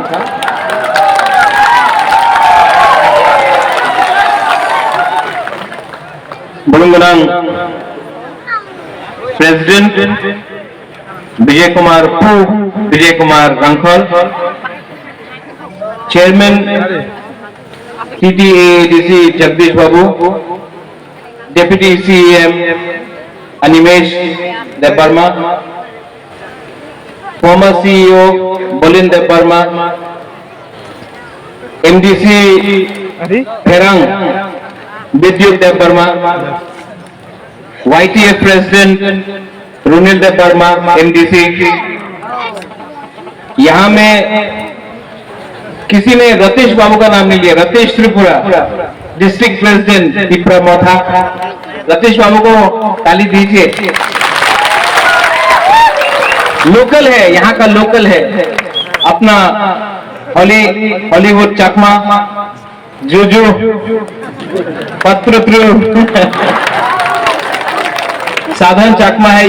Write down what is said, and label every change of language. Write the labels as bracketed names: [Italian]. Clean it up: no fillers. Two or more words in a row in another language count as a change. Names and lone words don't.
[Kok Borok] Bulungunang President Vijay Kumar Pu, Vijay Kumar Rangkhol, Chairman TTADC Jagdish Babu, Deputy CEM Animesh Debarma, former CEO Bolin Debarma, MDC Perang Vidyut Debarma, YTF President रुनिल देव वर्मा एमडीसी। [Hindi] यहां में किसी ने रतीश बाबू का नाम नहीं लिया, रतीश त्रिपुरा [English] district president [Hindi] त्रिपुरा मोथा। रतीश बाबू को ताली दीजिए। लोकल है, यहाँ का लोकल है, अपना हॉलीवुड चकमा जुजू पत्र साधन चकमा है।